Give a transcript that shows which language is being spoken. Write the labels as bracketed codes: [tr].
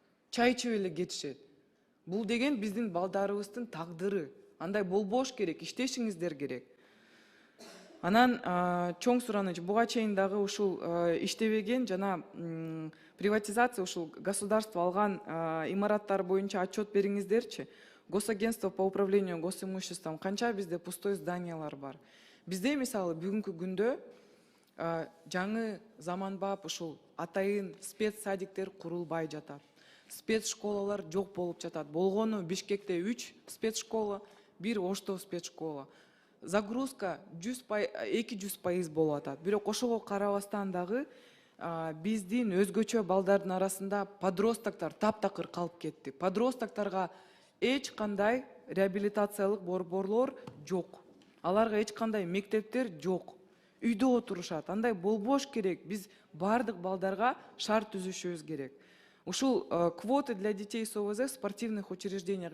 [ky] Чай ичип эле кетишет. Бул деген биздин балдарыбыздын тагдыры. Андай болбош керек, иштешиңиздер керек. Анан чоң сураныч, буга чейин дагы ушул иштебеген жана приватизация ушул государство алган имараттар боюнча отчет бериңиздерчи. [ru] Госагентство по управлению госимуществом [ky] канча бизде [ru] пустой зданиялар бар. [ky] Бизде мисалы бүгүнкү күндө жаңы заманбап ушул атайын спецсадиктер курулбай жатат. Спецшколалар жок болуп жатат. Болгону Бишкекте 3 спецшкола, 1 Ошто спецшкола. Загрузка 200% болуп атат. Бирок ошого карабастан дагы биздин өзгөчө балдардын арасында подростоктор таптакыр калып кетти. Подростокторго эч кандай реабилитациялык борборлор жок. Аларга эч кандай мектептер жок. Үйдө отурушат. Андай болбош керек. Биз бардык балдарга шарт түзүшүбүз керек. Ушул [ru] квоты для детей с ОВЗ в спортивных учреждениях.